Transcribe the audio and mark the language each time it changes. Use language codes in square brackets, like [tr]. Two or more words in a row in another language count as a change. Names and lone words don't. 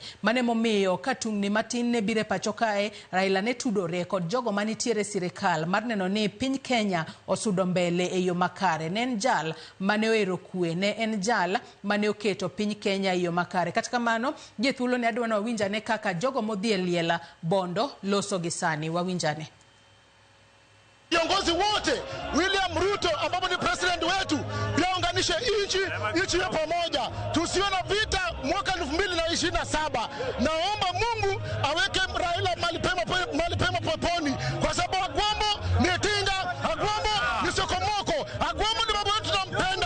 [luo] Mane momiyo ka tungni matin ne bire pacho kae, Raila ne kod jogo manitiere sirikal mar neno ni piny Kenya osudo mbele e yo makare. Ne en jal mane oero kwe, ne en jal mane oketo piny Kenya e yo makare. Kata kamano jethulo ne adwano wawinjane kaka jogo modhi e liela bondo loso gisani. Wawinjane. [sw] Viongozi wote William Ruto ambapo ni president wetu yaunganishe nchi ya pamoja, tusiwe na vita mwaka 2027. Naomba Mungu aweke Raila mahali pema peponi, kwa sababu Agwambo ni Tinga, Agwambo ni Sokomoko, Agwambo ni baba yetu tunampenda.